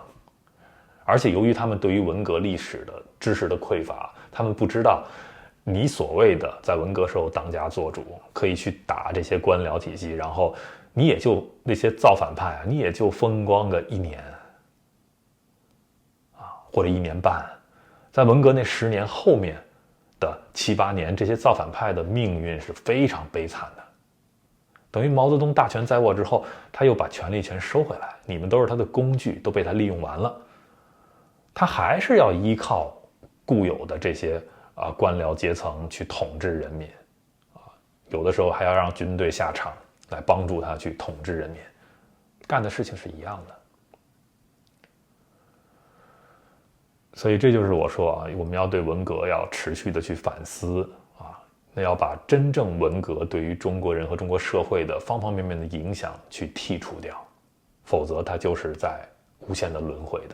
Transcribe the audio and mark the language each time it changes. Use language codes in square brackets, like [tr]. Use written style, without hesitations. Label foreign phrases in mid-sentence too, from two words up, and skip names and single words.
[zh] 而且由於他們對於文革歷史的知識的匱乏，他們不知道你所謂的在文革時候當家作主，可以去打這些官僚體系，然後你也就那些造反派啊，你也就風光個1年或者1年半，在文革那10年後面的7、8年，這些造反派的命運是非常悲慘的。等於毛澤東大權在握之後，他又把權力全收回來，你們都是他的工具，都被他利用完了，他還是要依靠固有的這些官僚階層去統治人民，有的時候還要讓軍隊下場來幫助他去統治人民，幹的事情是一樣的。所以這就是我說啊，我們要對文革要持續的去反思啊，那要把真正文革對於中國人和中國社會的方方面面的影響去剔除掉，否則它就是在無限的輪迴的。